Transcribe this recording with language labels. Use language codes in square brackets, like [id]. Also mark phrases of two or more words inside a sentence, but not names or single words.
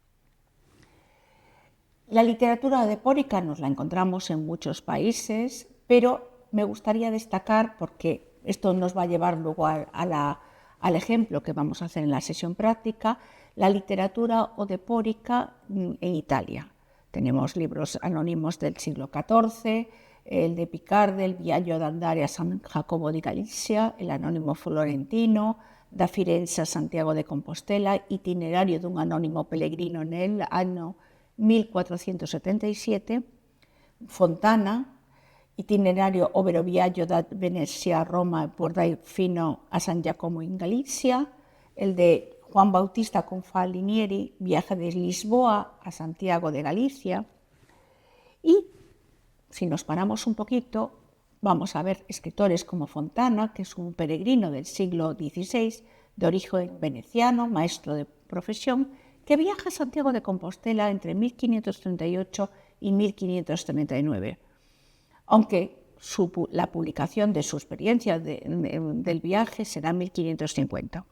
[es] La literatura odepórica nos la encontramos en muchos países, pero me gustaría destacar, porque esto nos va a llevar luego al ejemplo que vamos a hacer en la sesión práctica, la literatura odepórica en Italia. Tenemos libros anónimos del siglo XIV, el de Picarde, el Viaggio d'andare a San Jacobo di Galicia, el anónimo florentino, da Firenze a Santiago de Compostela, itinerario dun anónimo pellegrino nel anno 1477, Fontana, itinerario ovvero viaggio da Venezia a Roma e poi fino a San Giacomo in Galicia, el de Juan Bautista Confalinieri, viaje de Lisboa a Santiago de Galicia. Y si nos paramos un poquito, vamos a ver escritores como Fontana, que es un peregrino del siglo XVI, de origen veneciano, maestro de profesión, que viaja a Santiago de Compostela entre 1538 y 1539, aunque la publicación de su experiencia del viaje será en 1550.